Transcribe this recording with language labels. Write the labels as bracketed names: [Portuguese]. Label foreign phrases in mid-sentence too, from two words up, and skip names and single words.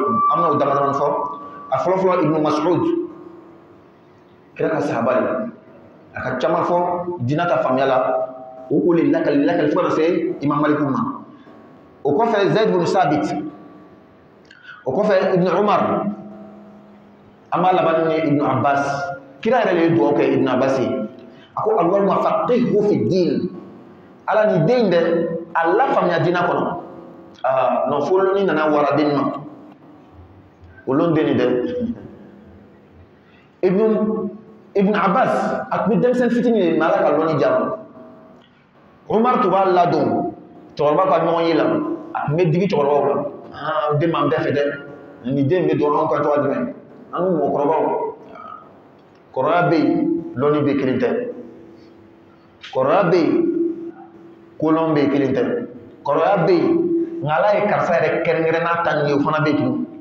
[Bambara] tun an bɛna o damadama fɔ a fɔlɔfɔlɔ Ibn Mas'ud kira ka sahaba de a ka caman fɔ diinɛ ta faamuya la o ko le lakali fo ka na se Imam Malik ma o kɔfɛ Zaid bin Sabit o kɔfɛ Ibn Umar an b'a laban ni Ibn Abbas kira yɛrɛ de ye dugawu kɛ Ibn Abbas ye a ko [Arabic] اللهم فقهه في الدين [Bambara] ala ni den dɛ a lafaamuya diinɛ kɔnɔ non fo ni nana wara den ma o lon den dɛ Ibn Abbas a tun bɛ denmisɛnnin fitinin de mais ala ka lɔnni diya ma Umar tun b'a ladon cɛkɔrɔba ka ɲɔgɔn ye la a tun bɛ digi cɛkɔrɔbaw la den m'an bɛɛ fɛ dɛ nin den bɛ don anw kan cogoya jumɛn an ko mɔgɔkɔrɔbaw kɔrɔya bɛ yen lɔnni bɛ kelen tɛ kɔrɔya bɛ yen kolon bɛ yen kelen tɛ kɔrɔya bɛ yen nka ala ye karisa yɛrɛ kɛrɛnkɛrɛn n'a ta nin ye o fana bɛ yen